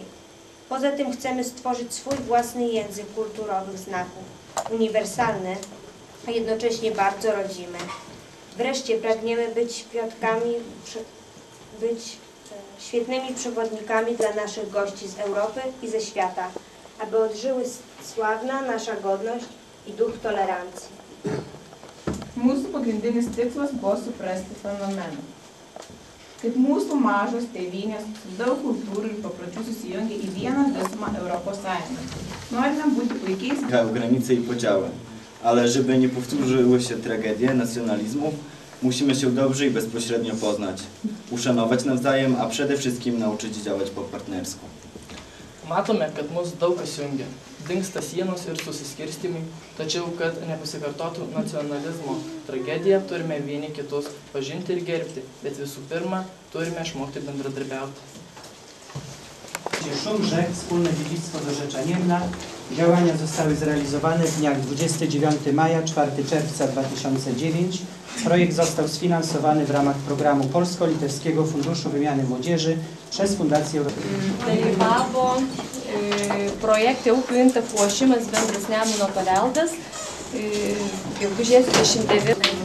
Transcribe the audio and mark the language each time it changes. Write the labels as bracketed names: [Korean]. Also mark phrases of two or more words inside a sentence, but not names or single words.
[Polish] Poza tym chcemy stworzyć swój własny język kulturowych znaków, uniwersalny, a jednocześnie bardzo rodzimy. Wreszcie pragniemy być świetnymi przewodnikami dla naszych gości z Europy i ze świata, aby odżyły sławna nasza godność i duch tolerancji. [Lithuanian] Mūsų pagrindinis tikslas buvo suprasti fenomeną. Kaip mūsų mažos tėvynės su daug kultūrų ir papročių susijungia į vieną visumą Europos Sąjungą. Norime būti puikiais. [Polish] Granice i podziały, ale żeby nie powtórzyły się tragedie nacjonalizmów, musimy się dobrze i bezpośrednio poznać, uszanować nawzajem, a przede wszystkim nauczyć działać po partnersku. [Lithuanian] Matome, kad mus daug kas jungia. Dingsta sienos ir susiskirstymai, tačiau, kad nepasikartotų nacionalizmo tragedija, turime vieni kitus pažinti ir gerbti, bet visų pirma, turime išmokti bendradarbiauti. [Polish] Szum rzek, wspólne dziedzictwo dorzeczenienne. Działania zostały zrealizowane w dniach 29 maja, 4 czerwca 2009. Projekt został sfinansowany w ramach programu Polsko-Litewskiego Funduszu Wymiany Młodzieży przez Fundację Europejską. [Lithuanian] Dalyvavo projekte Upių intakų ošimas bendras Nemuno paveldas, gegužės 29.